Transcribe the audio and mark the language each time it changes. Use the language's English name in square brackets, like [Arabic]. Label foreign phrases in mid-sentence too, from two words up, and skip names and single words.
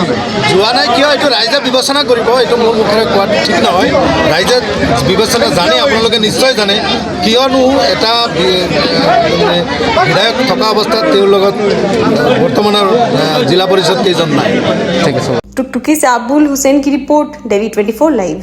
[Assamese] যোৱা নাই কিয়, এইটো ৰাইজে বিবেচনা কৰিব। এইটো মোৰ মুখেৰে কোৱাটো ঠিক নহয়। ৰাইজে বিবেচনা জানে, আপোনালোকে নিশ্চয় জানে কিয়নো এটা বিধায়ক থকা অৱস্থাত তেওঁৰ লগত বৰ্তমানৰ জিলা পৰিষদ কেইজন নাই। ঠিক আছে। [Hindi] टुकटुकी से अब्दुल हुसैन की रिपोर्ट, डेवी 24 लाइव।